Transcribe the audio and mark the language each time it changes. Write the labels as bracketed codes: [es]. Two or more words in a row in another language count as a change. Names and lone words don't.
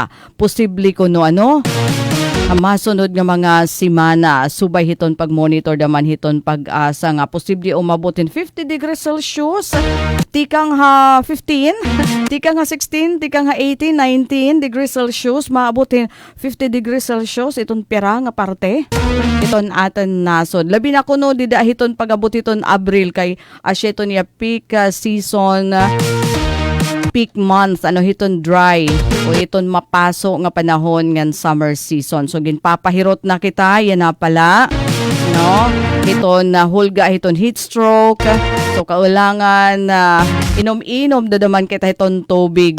[war] Posible kuno ano masunod nga mga simana, subay hiton pag-monitor daman hiton Pag-asa nga posible umabotin 50 [en] degrees Celsius, [war] tikang ha 15, tikang ha 16, tikang ha 18, 19 [en] degrees Celsius, [war] maabotin 50 [en] degrees Celsius [war] iton pira nga parte. Iton aton nasod. Labi na kuno dida hiton pag-abot hiton Abril kay asya iton ya [en] peak season, peak month, [war] ano hiton dry o hiton mapaso nga panahon ngan [en] summer season. [war] So ginpapahirot na kita yan na pala, no? Hiton hulga hiton [en] heat stroke. [war] So kaulangan inom-inom dadaman kita hiton tubig.